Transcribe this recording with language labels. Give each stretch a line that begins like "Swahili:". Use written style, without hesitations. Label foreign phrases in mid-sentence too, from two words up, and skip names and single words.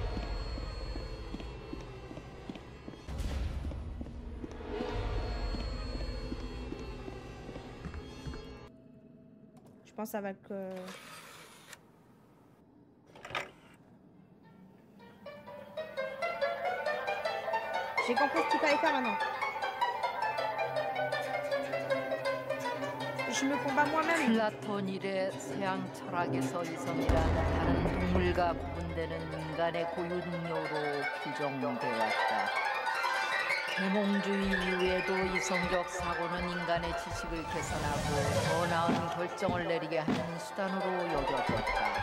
French: Je pense que ça va que... J'ai compris ce qu'il fallait faire maintenant. Je me combats moi-même.
Korean: 플라톤 이래 서양 철학에서 이성이란 다른 동물과 구분되는 인간의 고유능력으로 규정되었다. 계몽주의 이후에도 이성적 사고는 인간의 지식을 개선하고 더 나은 결정을 내리게 하는 수단으로 여겨졌다.